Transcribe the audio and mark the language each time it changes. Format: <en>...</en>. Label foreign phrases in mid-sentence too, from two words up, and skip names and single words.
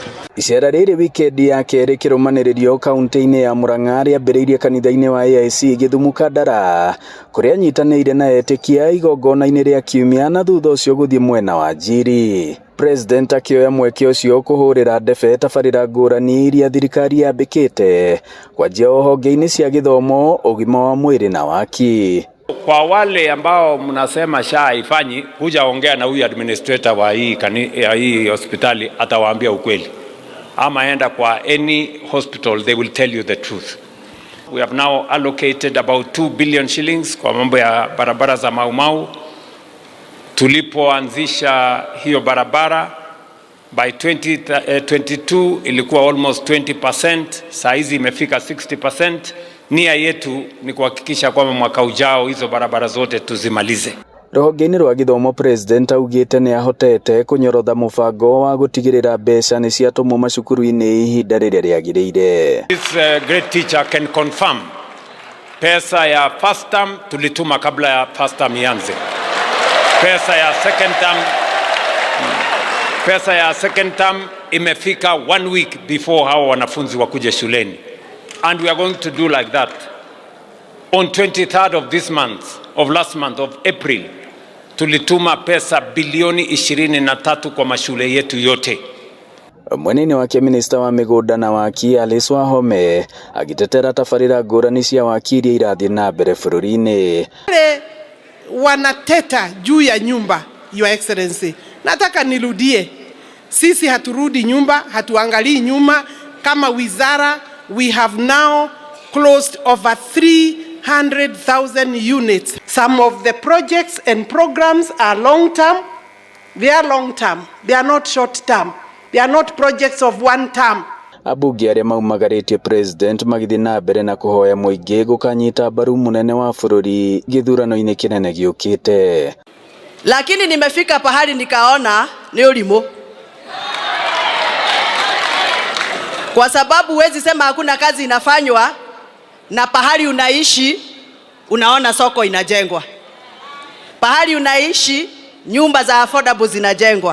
<ki>Icera rĩrĩ wikendi ya kerĩ kĩrũmanĩrĩrio kaunti-inĩ ya Murang'a rĩambĩrĩirie kanitha-inĩ wa AIC Githumu Kandara, kũrĩa anyitanĩire na etĩkia igongona-inĩ rĩa kiumia na thutha ũcio gũthiĩ mwena wa Njiri. President akĩoya mweke ũcio kũhũrĩra ndebe tabarĩra ngũrani iria thirikari yambĩkĩte kwanjia honge-inĩ cia gĩthomo, ũgima wa mwĩrĩ na waki.</ki> <sw>Kwa wale ambao mnasema SHA haifanyi, kuja ongea na huyu administrator wa hii hospitali, atawaambia ukweli. Ama enda kwa</sw> <en>any hospital, they will tell you the truth. We have now allocated about 2 billion shillings</en> <sw>kwa mambo ya barabara za Mau Mau. Tulipoanzisha hiyo barabara by 2022 ilikuwa almost 20%, saa hizi imefika 60%. Nia yetu ni kuhakikisha kwamba mwaka ujao hizo barabara zote tuzimalize.</sw> <ki>Rũhonge-inĩ rwa gĩthomo, President augĩte nĩ ahotete kũnyorotha mũbango wa gũtigĩrĩra mbeca nĩ ciatũmwo macukuru-inĩ ihinda rĩrĩa rĩagĩrĩire.</ki> <en>This great teacher can confirm</en> <sw>pesa ya</sw> <en>first term</en> <sw>tulituma kabla ya</sw> <en>first term ianze.</en> <sw>Pesa ya second term imefika 1 week before hawa wanafunzi wakuje shuleni.</sw> <en>And we are going to do like that. On 23rd of this month, of last month, of April,</en> <sw>tulituma pesa bilioni 23 kwa mashule yetu yote.</sw> <ki>Mweneni wake Minister wa mĩgũnda na waki Alice Wahome agĩtetera tabarĩra ngũrani cia waki iria irathiĩ na mbere bũrũri-inĩ.</ki> <sw>Wanateta juu ya nyumba,</sw> <en>Your Excellency.</en> <sw>Nataka nirudie. Sisi haturudi nyumba, hatuangalii nyuma. Kama wizara,</sw> <en>we have now closed over 300,000 units. Some of the projects and programs are long term. They are long term. They are not short term. They are not projects of one term.</en> <ki>Abunge arĩa maumagarĩtie President magĩthiĩ na mbere na kũhoya mũingĩ gũkanyita mbaru mũnene wa bũrũri gĩthurano-inĩ kĩnene gĩũkĩte.</ki> <sw>Lakini nimefika pahali nikaona ni ũrimũ. Kwa sababu huwezi sema hakuna kazi inafanywa na pahali unaishi unaona soko inajengwa. Pahali unaishi nyumba za affordable zinajengwa.</sw>